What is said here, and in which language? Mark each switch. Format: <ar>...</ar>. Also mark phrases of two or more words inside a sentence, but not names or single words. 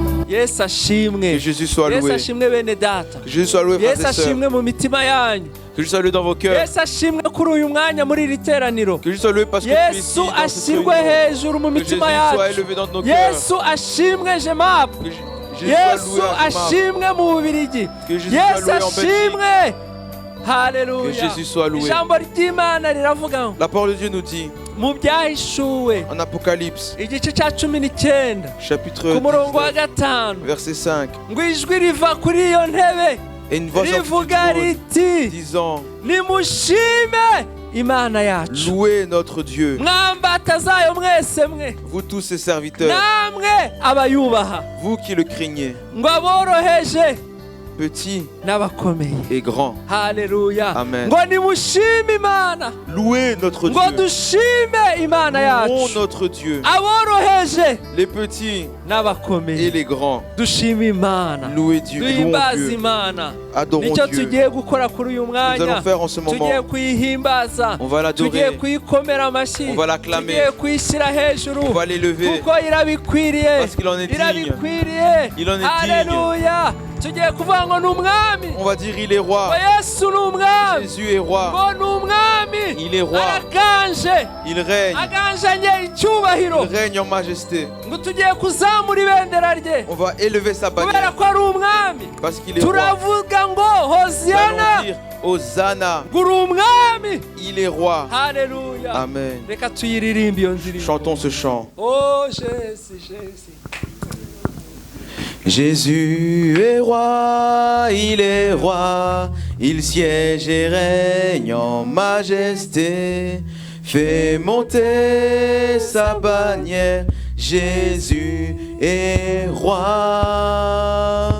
<rw>Yesu ashimwe.</rw> <fr>Que Jésus soit</fr> <rw>Yesu</rw> <fr>loué.</fr> <rw>ashimwe bene data.</rw> <fr>Que Jésus soit loué, frères</fr> <rw>Yesu</rw> <fr>et sœurs.</fr> <rw>ashimwe mu mitima yanyu.</rw> <fr>Que Jésus soit loué dans vos cœurs.</fr> <rw>Yesu ashimwe kuri uyu mwanya muri iri teraniro.</rw> <fr>Que Jésus soit loué parce que tu es ici</fr> <rw>Yesu</rw> <fr>dans cette</fr> <rw>ashirwe</rw> <fr>réunion.</fr> <rw>hejuru mu</rw> <fr>Que Jésus</fr> <rw>mitima</rw> <fr>soit</fr> <rw>yacu.</rw> <fr>élevé dans nos cœurs.</fr> <rw>Yesu ashimwe jemapu.</rw> <fr>Que Jésus soit</fr> <rw>Yesu</rw> <fr>loué à Jemab.</fr> <rw>ashimwe mu Bubiligi.</rw> <fr>Que Jésus soit</fr> <rw>Yesu</rw> <fr>loué en Belgique.</fr> <rw>ashimwe. Haleluya.</rw> <fr>Que Jésus soit loué.</fr> <rw>Ijambo ry'Imana riravuga ngo</rw> <fr>La parole de Dieu nous dit</fr> <rw>mu byahishuwe</rw> <fr>en Apocalypse,</fr> <rw>igice cya 19</rw> <fr>chapitre</fr> <rw>ku murongo wa</rw> <fr>19,</fr> <rw>gatanu</rw> <fr>verset 5.</fr> <rw>ngo ijwi riva kuri iyo ntebe</rw> <fr>Et une voix sortit du</fr> <rw>rivuga</rw> <fr>trône</fr> <rw>riti</rw> <fr>disant,</fr> <rw>nimushime Imana yacu</rw> <fr>louez notre Dieu,</fr> <rw>mwambata zayo mwese mwe</rw> <fr>vous tous ses serviteurs,</fr> <rw>namwe abayubaha</rw> <fr>vous qui le craignez,</fr> <rw>ngo aboroheje</rw> <fr>petits</fr> <rw>n'abakomeye.</rw> <fr>et grands.</fr> <rw>Haleluya.</rw> <fr>Amen.</fr> <rw>Ngo nimushime Imana,</rw> <fr>Louez notre</fr> <rw>ngo</rw> <fr>Dieu,</fr> <rw>dushime Imana</rw> <fr>louons</fr> <rw>yacu,</rw> <fr>notre Dieu,</fr> <rw>aboroheje</rw> <fr>les petits et</fr> <rw>n'abakomeye.</rw> <fr>les grands.</fr> <rw>Dushime Imana,</rw> <fr>Louez Dieu, louons</fr> <rw>duhimbaze</rw> <fr>Dieu,</fr> <rw>Imana.</rw> <fr>adorons</fr> <rw>Nicyo</rw> <fr>Dieu.</fr> <rw>tugiye gukora kuri uyu</rw> <fr>Nous allons</fr> <rw>mwanya.</rw> <fr>faire en ce moment,</fr> <rw>Tugiye kuyihimbaza,</rw> <fr>on va</fr> <rw>tugiye</rw> <fr>l'adorer,</fr> <rw>kuyikomera amashyi,</rw> <fr>on va l'acclamer,</fr> <rw>tugiye kuyishyira hejuru</rw> <fr>on va l'élever,</fr> <rw>kuko irabikwiriye,</rw> <fr>parce qu'il en est digne.</fr> <rw>irabikwiriye.</rw> <fr>Il en est digne.</fr> <rw>Haleluya. Tugiye kuvuga ngo ni umwami,</rw> <fr>On va dire il est</fr> <rw>ngo</rw> <fr>roi,</fr> <rw>Yesu ni umwami,</rw> <fr>Jésus est roi,</fr> <rw>ngo ni umwami,</rw> <fr>il est roi,</fr> <rw>araganje,</rw> <fr>il règne,</fr> <rw>aganjanye icyubahiro,</rw> <fr>il règne en majesté.</fr> <rw>ngo tugiye kuzamura ibendera rye</rw> <fr>On va élever sa</fr> <rw>kubera</rw> <fr>bannière</fr> <rw>ko ari umwami.</rw> <fr>parce qu'il est roi.</fr> <rw>Turavuga ngo</rw> <fr>Nous allons</fr> <rw>hoziyana,</rw> <fr>dire Hosanna,</fr> <rw>ngo uri umwami.</rw> <fr>il est roi.</fr> <rw>Haleluya. Amen. Reka tuyiririmbe iyo ndirimbo.</rw> <fr>Chantons ce chant. Oh Jésus, Jésus. Jésus est roi, il siège et règne en majesté, fait monter sa bannière, Jésus est roi.</fr>